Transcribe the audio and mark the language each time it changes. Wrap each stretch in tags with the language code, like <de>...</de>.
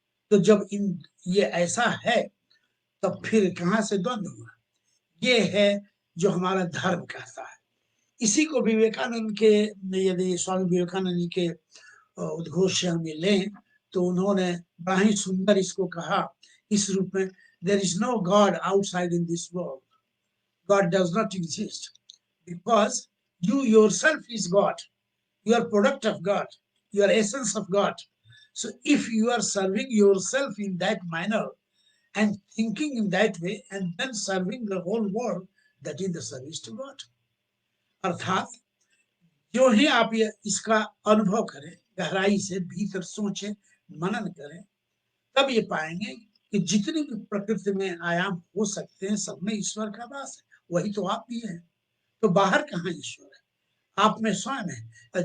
<hi>तो जब ये ऐसा है, तब फिर कहां से द्वंद्व हुआ? ये है जो हमारा धर्म कहता है। इसी को विवेकानंद के, यदि स्वामी विवेकानंद जी के उद्घोष से हम लें, तो उन्होंने बड़ा ही सुंदर इसको कहा इस रूप में,</hi> <en>There is no God outside in this world. God does not exist because you yourself is God. You are product of God. You are essence of God. So if you are serving yourself in that manner and thinking in that way and then serving the whole world, that is the service to God.</en> <hi>अर्थात जो ही आप ये इसका अनुभव करें, गहराई से भीतर सोचें, मनन करें, तब ये पाएंगे कि जितनी भी प्रकृति में आयाम हो सकते हैं, सब में ईश्वर का वास है। वही तो आप भी हैं। तो बाहर कहाँ ईश्वर है? आप में स्वयं है।</hi>